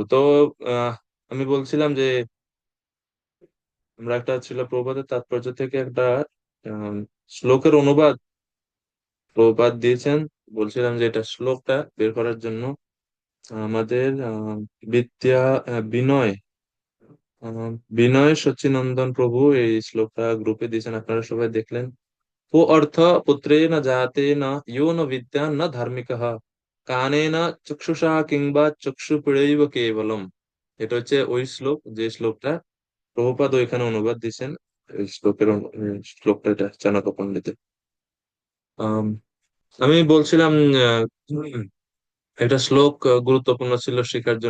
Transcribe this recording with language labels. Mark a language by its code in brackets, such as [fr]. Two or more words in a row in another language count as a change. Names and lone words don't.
[bn] তো আহ আমি বলছিলাম যে আমরা একটা ছিল প্রবাদের তাৎপর্য থেকে একটা আহ, শ্লোকের অনুবাদ প্রবাদ দিয়েছেন। বলছিলাম যে এটা শ্লোকটা বের করার জন্য আমাদের বিদ্যা বিনয় আহ, বিনয় সচ্চিনন্দন প্রভু এই শ্লোকটা গ্রুপে দিয়েছেন, আপনারা সবাই দেখলেন। [sa] को अर्थ पुत्रेण जातेन यो न विद्या न धार्मिकः कानेन चक्षुषा किংবা চক্ষুপীড়ৈব কেবলম। [bn] এটা হচ্ছে ওই শ্লোক, যে শ্লোকটা প্রভুপাদ ওইখানে অনুবাদ দিয়েছেন। এই শ্লোকের শ্লোকটা এটা চাণক্য পণ্ডিতের। আম, আমি বলছিলাম উম, এটা শ্লোক গুরুত্বপূর্ণ ছিল শেখার জন্য।